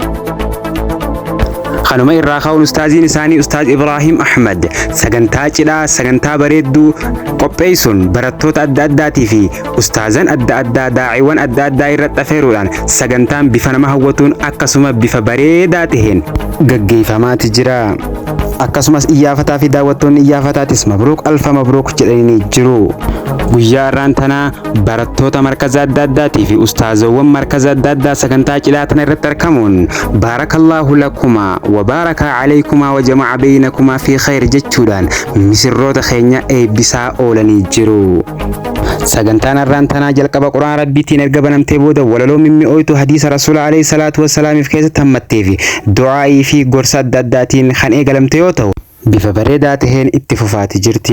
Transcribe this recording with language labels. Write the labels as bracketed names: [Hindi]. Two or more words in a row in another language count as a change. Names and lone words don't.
[Oromo] Kanuma irraa ka'uun ustaaziin isaanii ustaaz Ibraahim Ahmad sagantaa cidhaa, sagantaa bareedduu qopheessuun barattoota adda addaatii fi ustaazan adda addaa, daa'iiwwan adda addaa irratti affeeruudhaan sagantaan bifa nama hawwatuun akkasuma bifa bareedaa taheen gaggeeffamaati jira. Akkasumas iyyafataa fi daawwattoonni iyyafataatis [Arabic] مبروك ألف مبروك [Oromo] jedhanii jiru. Guyyaa irraan tanaa barattoota markaza adda addaatii fi ustaazowwan markaza adda addaa sagantaa cidhaa tana irratti argamuun [Arabic] بارك الله لكما وبارك عليكما وجمع بينكما في خير [Oromo] jechuudhaan misirroota keenya eebbisaa oolanii jiru. Sagantaan irraan tanaa jalqaba Qur'aan Rabbiitiin erga banamtee booda walaloo mimmi'ooytu hadiisa Rasuula [Arabic] عليه الصلاة والسلام [Oromo] keessatti hammattee fi du'aa'ii fi gorsa adda addaatiin kan eegalamte yoo ta'u, bifa bareedaa taheen itti fufaati jirti.